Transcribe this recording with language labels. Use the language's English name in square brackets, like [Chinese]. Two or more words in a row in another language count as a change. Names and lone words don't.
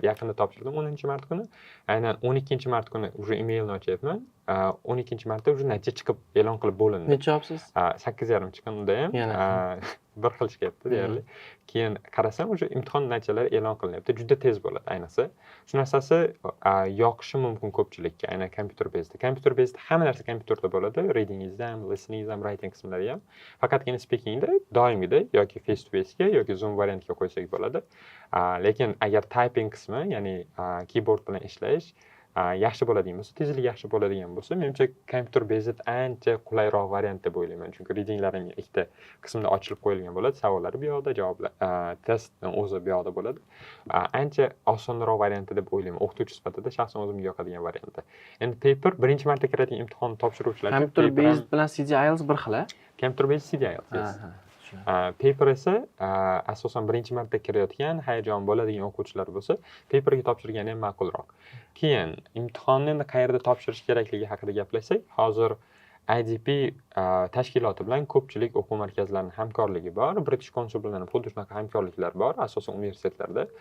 [Uzbek] Yaqinda topshirdim 10-mart kuni. Aynan 12-mart kuni уже emailni ochyapman. 12-martda уже natija chiqib e'lon qilib bo'lindi. Necha olibsiz? 8,5 chiqqan unda ham. Bir xil chiqyapti deyarli. Keyin qarasam уже imtihon natijalari e'lon qilinyapti. Juda tez bo'ladi ayniqsa. Shu narsasi yoqishi mumkin ko'pchilikka, aynan [English] computer based. Computer based [Uzbek] hamma narsa kompyuterda bo'ladi. Readingizda ham, listeningizda ham, writing qismlari ham. Faqatgina speakingda doimgidek yoki [English] face to face [Uzbek] ga yoki Zoom variantga qo'ysak bo'ladi. Lekin agar typing qismi, ya'ni keyboard bilan ishlash yaxshi bo'ladigan bo'lsa, tezlik yaxshi bo'ladigan bo'lsa, menimcha [English] computer based [Uzbek] ancha qulayroq variant deb o'ylayman. Chunki readinglaring ikkita qismda ochilib qo'yilgan bo'ladi, savollari bu yoqda, javoblar, testning o'zi bu yoqda bo'ladi. Ancha osonroq variant deb o'ylayman. O'qituvchi sifatida shaxsan o'zimga yoqadigan variant. Endi paper birinchi marta kiradigan imtihon topshiruvchilar [English] computer based [Uzbek] bilan CDIELTS bir xil-a? [English] Computer based CDIELTS. [Uzbek] Paper esa asosan birinchi marta kirayotgan, hayajon bo'ladigan o'quvchilar bo'lsa, paperga topshirgani ham ma'qulroq. Keyin imtihonni endi qayerda topshirish kerakligi haqida gaplashsak, hozir IDP tashkiloti bilan ko'pchilik o'quv markazlarining hamkorligi bor. British Council bilan ham xuddi shunaqa hamkorliklar bor, asosan universitetlarda.